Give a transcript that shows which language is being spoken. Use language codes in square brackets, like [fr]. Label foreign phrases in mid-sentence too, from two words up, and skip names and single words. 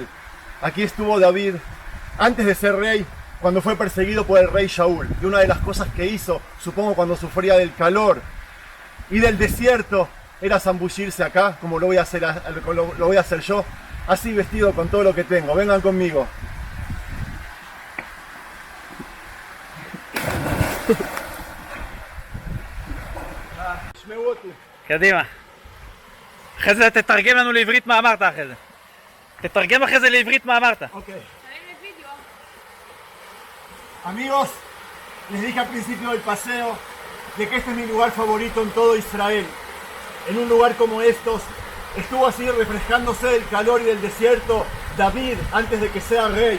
[es] Aquí estuvo David antes de ser rey, cuando fue perseguido por el rey Shaul. Y una de las cosas que hizo, supongo cuando sufría del calor y del desierto, era zambullirse acá, como lo voy a hacer yo, así vestido con todo lo que tengo. Vengan conmigo. [he] קדימה. אחרי זה תתרגם לנו לעברית מה אמרת אחרי זה. תתרגם אחרי זה לעברית מה אמרת. [es] Okay. Amigos, les dije al principio del paseo de que este es mi lugar favorito en todo Israel. En un lugar como estos, estuvo así refrescándose del calor y del desierto David antes de que sea rey.